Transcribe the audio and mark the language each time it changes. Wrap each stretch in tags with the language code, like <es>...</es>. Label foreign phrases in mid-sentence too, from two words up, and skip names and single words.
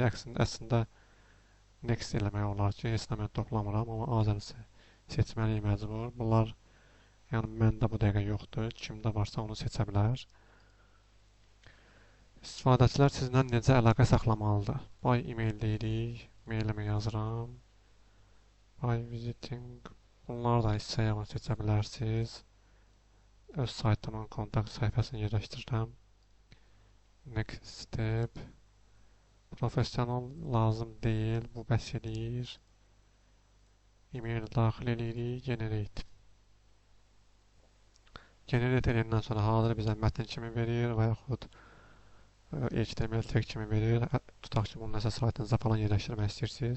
<az>Əslində Next eləmək olar ki, heç nə mən toplamıram, amma Azər seçməliyim məcbur. Bunlar, yəni məndə bu dəqiqə yoxdur. Kimdə varsa onu seçə bilər. İstifadəçilər sizinlə necə əlaqə saxlamalıdır?</az> <en>By email</en> <az>deyirik. Mailimi yazıram.</az> <en>By visiting.</en> <az>Bunları da hissəyə seçə bilərsiniz. Öz saytımın kontakt səhifəsini yerləşdirirəm.</az> <en>Next step.</en> <az>Professional lazım deyil. Bu bəs eləyir. E-mail daxil edirik. Generate. Generate edəndən sonra hazır bizə mətn kimi verir və yaxud</az> <en>HTML tag</en> <az>kimi verir. Tutaq ki, bunu nəsə saytınıza falan yerləşdirmək istəyirsiniz.</az>